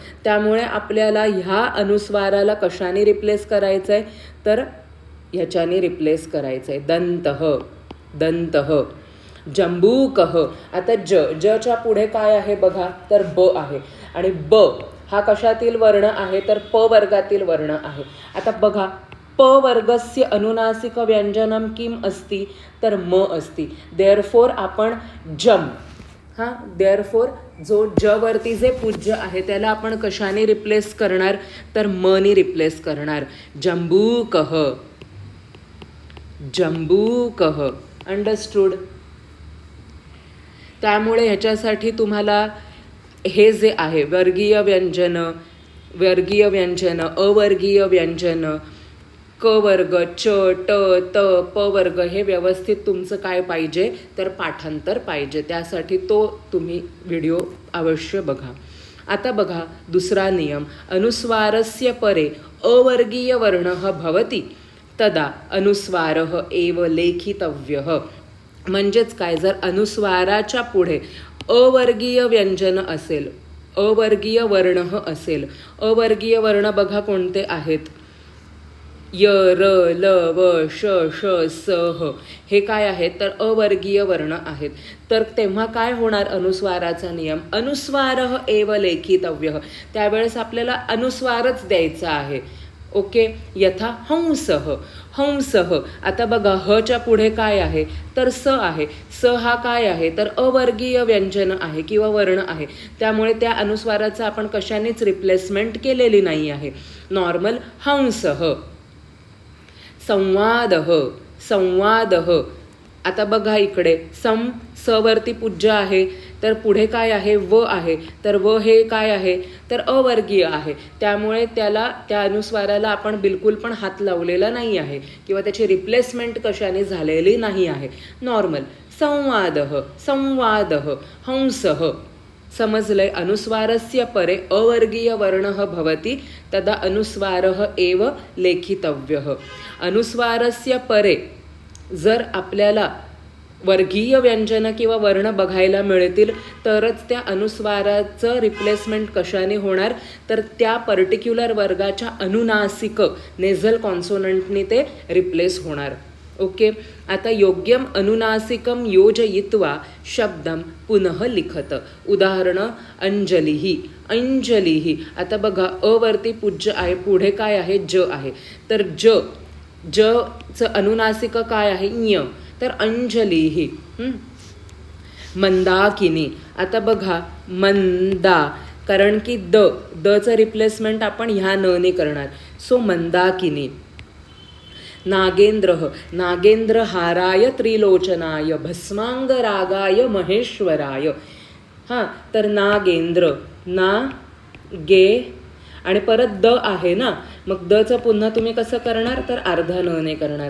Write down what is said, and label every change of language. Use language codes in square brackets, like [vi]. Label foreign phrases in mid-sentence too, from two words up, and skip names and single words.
[mr] त्यामुळे आपल्याला ह्या अनुस्वाराला कशाने रिप्लेस करायचं आहे तर ह्याच्याने रिप्लेस करायचं आहे [sa] दंतः दंतः. जंबूकः. [mr] आता जच्या पुढे काय आहे बघा तर ब आहे आणि ब हा कशातील वर्ण आहे तर प वर्गातील वर्ण आहे. आता बघा [sa] प वर्गस्य अनुनासिक व्यंजनम किम अस्ति तर म अस्ति. [mr] देअरफोर आपण जम हां देअरफोर जो ज वरती जे पूज्य आहे त्याला आपण कशाने रिप्लेस करणार तर म ने रिप्लेस करणार. [sa] जंबूकः जंबूकः. [mr] अंडरस्टूड. त्यामुळे ह्याच्यासाठी तुम्हाला हे जे आहे वर्गीय व्यंजन अवर्गीय व्यंजन क वर्ग च ट त प वर्ग हे व्यवस्थित तुमचं काय पाहिजे तर पाठांतर पाहिजे. त्यासाठी तो तुम्ही व्हिडिओ अवश्य बघा. आता बघा दुसरा नियम. [sa] अनुस्वारस्य परे अवर्गीय वर्णः भवति तदा अनुस्वारः एव लेखितव्यः. [mr] म्हणजेच काय जर अनुस्वाराच्या पुढे अवर्गीय व्यंजन असेल, अवर्गीय वर्ण असेल. अवर्गीय वर्ण बघा कोणते आहेत य र ल व श श स ह. हे काय आहेत तर अवर्गीय वर्ण आहेत. तर तेव्हा काय होणार अनुस्वाराचा नियम [sa] अनुस्वारः एव लेखितव्यः. [mr] त्यावेळेस आपल्याला अनुस्वारच द्यायचा आहे. ओके. [sa] यथा हंसः हंसः. [mr] आता बघा हच्या पुढे काय आहे तर स आहे. स हा काय आहे तर अवर्गीय व्यंजन आहे किंवा वर्ण आहे. त्यामुळे त्या अनुस्वाराचं आपण कशानेच रिप्लेसमेंट केलेली नाही आहे. [sa] नॉर्मल हंसः. संवादः संवादः. [mr] आता बघा इकडे स वरती पूज्य आहे तर पुढे काय आहे व आहे. तर व हे काय आहे तर अवर्गीय आहे. त्यामुळे त्याला त्या अनुस्वाराला आपण बिलकुल पण हात लावलेला नाही आहे किंवा त्याची रिप्लेसमेंट कशाने झालेली नाही आहे. [sa] नॉर्मल संवादः संवादः हंसः. [mr] समजलंय. [sa] अनुस्वारस्य परे अवर्गीय वर्णः भवति तदा अनुस्वारः एव लेखितव्यः. [mr] अनुस्वारस्य परे जर आपल्याला वर्गीय व्यंजनं किंवा वर्ण बघायला मिळतील तरच त्या अनुस्वाराचं रिप्लेसमेंट कशाने होणार, तर त्या पर्टिक्युलर वर्गाच्या अनुनासिक [en] nasal consonantनी [mr] ते रिप्लेस होणार. ओके. [sa] आता योग्यम अनुनासिकम योजयित्वा शब्दम पुनः लिखत. उदाहरणं अंजलिही. अंजलिही. [mr] आता बघा अवरती पूज्य आहे, पुढे काय आहे, ज आहे. तर जचं अनुनासिक काय आहे, ञ. तर अंजलिही. मंदाकिनी. आता बघा मंदा, कारण की दचं रिप्लेसमेंट आपण ह्या नने करणार. सो मंदाकिनी. नागेंद्र. [sa] नागेंद्र हाराय त्रिलोचनाय भस्मांग रागाय महेश्वराय. [mr] हां, तर नागेंद्र, ना गे आणि परत द आहे ना, मग दचं पुन्हा तुम्ही कसं करणार, तर अर्धा नने करणार.